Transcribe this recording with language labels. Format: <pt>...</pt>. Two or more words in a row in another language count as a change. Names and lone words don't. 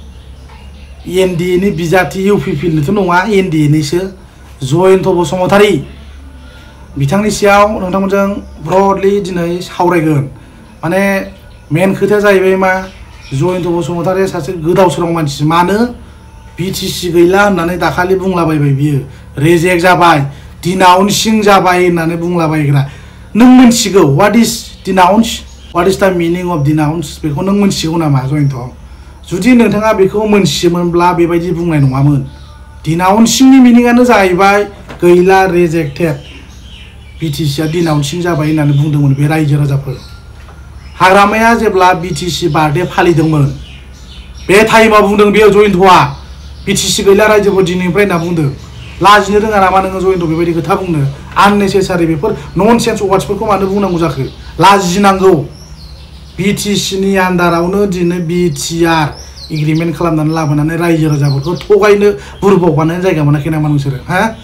<brx>एनडिए नि बिजाथि इउपिपिएलनिथ' नङा एनडिए निसो जयन्त बसुमतारी बिथांनि सायाव नोंथांमोनजों ब्रडलि दिनै सावरायगोन माने मेन खोथाया जाहैबाय मा जयन्त बसुमतारीया सासे गोदाव सोराव मानसि मानो बिटिसि गैला होननानै दाखालि बुंलाबायबाय बियो रिजेक्ट जाबाय डिनाउन्सिं जाबाय होननानै बुंलाबायग्रा नों मिन्थिगौ</brx> <en>what is denounce what is the meaning of denounce</en> <brx>बेखौ नों मिन्थिगौ नामा जयन्त जुदि नोंथाङा बेखौ मिन्थियोमोनब्ला बेबायदि बुंनाय नङामोन डिनाउन्सिंनि मिनिंआनो जाहैबाय गैला रिजेक्टेड बिटिसिआ डिनाउन्सिं जाबाय होननानै बुंदोंमोन बे रायजो राजाफोर हाग्रामाया जेब्ला बिटिसि बार्थडे फालिदोंमोन बे टाइमाव बुंदों बेयो जयन्तआ बिटिसि गैला रायजोफोर दिनैनिफ्राय होनना बुंदों लाजिनो रोङा नामा नोङो जयन्त बेबायदि खोथा बुंनो आननेसेसारि बेफोर</brx> <en>nonsense wordsफोरखौ</en> <brx>मानो बुंनांगौ जाखो लाजिनांगौ बिटिसिनि आन्दारावनो दिनै बिटिआर एग्रिमेन्ट खालामनानै लाबोनानै रायजो राजाफोरखौ थगायनो बुरबक बानायनो जायगा मोनाखै नामा नोंसोरो हा</brx>